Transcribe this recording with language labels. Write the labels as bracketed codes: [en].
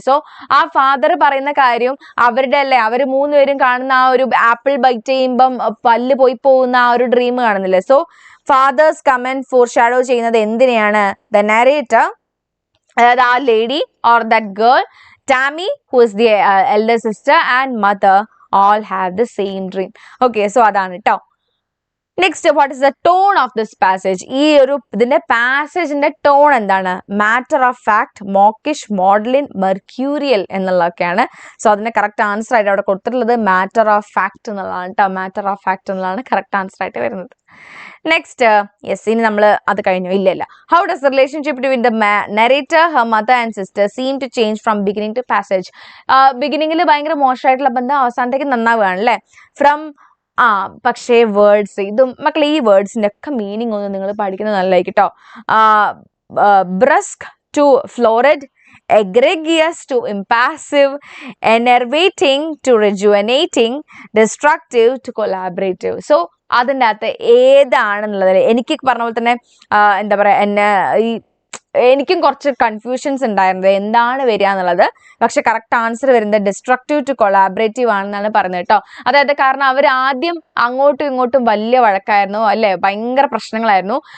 [ml] So ആ father പറയുന്ന കാര്യം അവരുടെ അല്ലേ, അവർ മൂന്നുപേരും കാണുന്ന ആ ഒരു ആപ്പിൾ ബൈറ്റ് ചെയ്യുമ്പം പല്ല് പോയി പോകുന്ന ആ ഒരു ഡ്രീം കാണുന്നില്ലേ. സോ ഫാദേഴ്സ് കമന്റ് ഫോർഷാഡോ ചെയ്യുന്നത് എന്തിനെയാണ്? [en] The narrator, അതായത് ആ lady or that girl, Tammy who is the elder sister and mother all have the same dream. Okay, so [ml] അതാണ് ട്ടോ. [en] Next, what is the tone of this passage? [ml] ഈ ഒരു ഇതിന്റെ പാസേജിന്റെ tone എന്താണ്? [en] Matter of fact, mockish, maudlin, mercurial എന്നുള്ളതൊക്കെയാണ്. [ml] സോ അതിന്റെ correct answer ആയിട്ട് അവിടെ കൊടുത്തിട്ടുള്ളത് മാറ്റർ ഓഫ് ഫാക്ട് എന്നുള്ളതാണ് ട്ടോ. മാറ്റർ ഓഫ് ഫാക്ട് എന്നുള്ളതാണ് കറക്റ്റ് ആൻസർ ആയിട്ട് വരുന്നത്. [en] next yes, [ml] ഇനി നമ്മൾ അത് കഴിഞ്ഞു. ഇല്ല. [en] How does the relationship between the narrator, her mother and sister seem to change from beginning to passage. [ml] ബിഗിനിങ്ങിൽ ഭയങ്കര മോശമായിട്ടുള്ള ബന്ധം അവസാനത്തേക്ക് നന്നാവുകയാണ് അല്ലേ. ഫ്രം പക്ഷേ വേർഡ്സ്, ഇതും മക്കളെ ഈ വേർഡ്സിന്റെ ഒക്കെ മീനിങ് ഒന്ന് നിങ്ങൾ പഠിക്കുന്നത് നല്ലതായിരിക്കും കേട്ടോ. [en] Brusque to florid, egregious to impassive, enervating to rejuvenating, destructive to collaborative. [ml] So അതിൻ്റെ അകത്ത് ഏതാണെന്നുള്ളത് എനിക്ക് പറഞ്ഞ പോലെ തന്നെ എന്താ പറയുക, എനിക്കും കുറച്ച് കൺഫ്യൂഷൻസ് ഉണ്ടായിരുന്നത് എന്താണ് വരിക എന്നുള്ളത്. പക്ഷെ കറക്റ്റ് ആൻസർ വരുന്നത് ഡിസ്ട്രക്റ്റീവ് ടു കൊളാബറേറ്റീവ് ആണെന്നാണ് പറഞ്ഞത് കേട്ടോ. അതായത് കാരണം അവർ ആദ്യം അങ്ങോട്ടും ഇങ്ങോട്ടും വലിയ വഴക്കായിരുന്നു അല്ലെ, ഭയങ്കര പ്രശ്നങ്ങളായിരുന്നു.